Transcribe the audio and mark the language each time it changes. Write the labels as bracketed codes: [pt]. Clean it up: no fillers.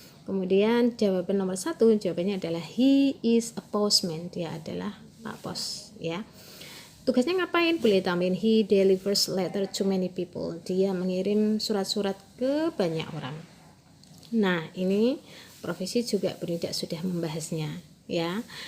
[id] Kemudian jawaban nomor 1, jawabannya adalah [en] he is a postman. [id] Dia adalah Pak Pos ya. Tugasnya ngapain? Boleh tambahin [en] he delivers letter to many people. [id] Dia mengirim surat-surat ke banyak orang. Nah, ini profesi juga Bu Nida sudah membahasnya ya.